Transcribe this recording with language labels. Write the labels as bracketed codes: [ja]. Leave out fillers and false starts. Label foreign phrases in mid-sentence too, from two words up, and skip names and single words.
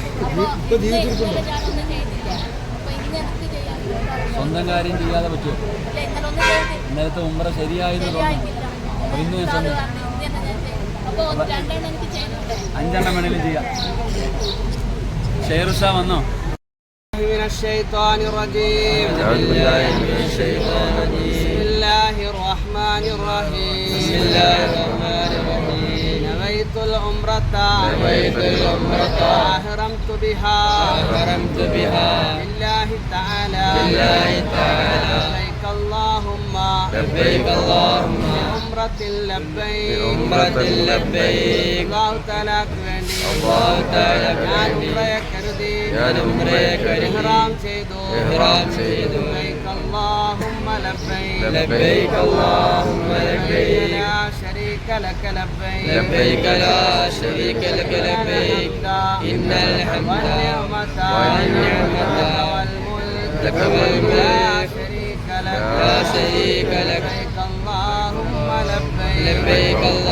[ml] സ്വന്തം കാര്യം ചെയ്യാതെ പറ്റുമോ? ഇന്നലത്തെ ഉംറ ശരിയായെന്ന് തോന്നുന്നു. അപ്പോൾ ഇന്ന് ഞാൻ സ്വന്തം 5 വേണേലും ചെയ്യാം. ഷെയറുഷ വന്നോ? [ar] من الشيطان الرجيم. بسم الله الرحمن الرحيم. نويت العمرة أحرمت بها لله تعالى لبيك اللهم بعمرة لبيك الله تعالى [ml] ഞാൻ ഉംറയെ കരുതി ഇഹ്റാം ചെയ്തു. [ar] لبيك اللهم لبيك لا شريك لك لبيك إن الحمد والنعمة والملك لك لا شريك لك لبيك اللهم لبيك